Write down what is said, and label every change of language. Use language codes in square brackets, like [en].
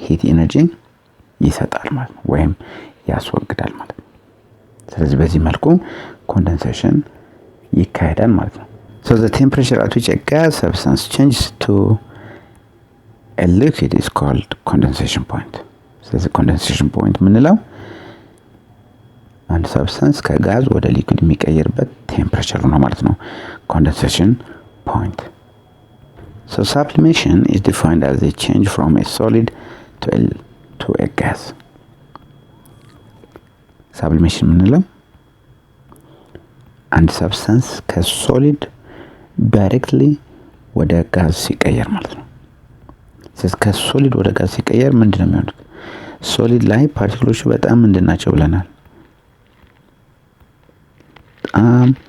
[am] ሂት ኤነርጂ ይሰጣል ማለት ነው፣ ወይም ያስወግዳል ማለት ነው። ስለዚህ በዚህ መልኩ ኮንደንሴሽን ይካሄዳል ማለት ነው። [en] so the temperature at which a gas substance changes to a liquid is called condensation point. [am] ስለዚህ condensation point የምንለው አንድ ሰብስታንስ ከጋዝ ወደ ሊኩዊድ የሚቀየርበት ቴምፕሬቸር ነው ማለት ነው። condensation point. [en] So sublimation is defined as a change from a solid to a gas. [am] sublimation የምንለው አንድ ሰብስታንስ ከሶሊድ ዳይሬክትሊ ወደ ጋዝ ሲቀየር ማለት ነው። ስለዚህ ከሶሊድ ወደ ጋዝ ሲቀየር ምንድነው የሚሆኑት? ሶሊድ ላይ ፓርቲክሎቹ በጣም ምንድናቸው ብለናል? በጣም